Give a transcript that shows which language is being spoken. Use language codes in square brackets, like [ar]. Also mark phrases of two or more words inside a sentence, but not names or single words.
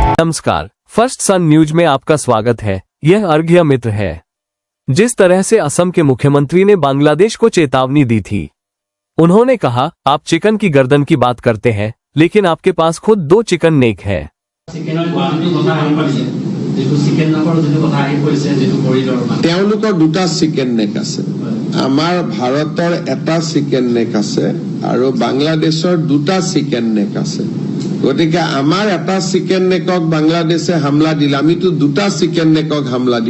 [hi] नमस्कार, फर्स्ट सन न्यूज में आपका स्वागत है। यह अर्घ्य मित्र है। जिस तरह से असम के मुख्यमंत्री ने बांग्लादेश को चेतावनी दी थी, उन्होंने कहा, आप चिकन की गर्दन की बात करते हैं, लेकिन आपके पास खुद 2 [en] chicken neck [hi] है। [as] দুটা [en] chicken neck [as] আছে, আমাৰ ভাৰতৰ এটা [en] chicken neck [as] আছে আৰু বাংলাদেশৰ 2টা [en] chicken neck [as] আছে। গতিকে আমাৰ এটা [en] chicken neck [as] বাংলাদেশে হামলা দিলে আমিতো 2টা [en] chicken neck [as] হামলা দিম।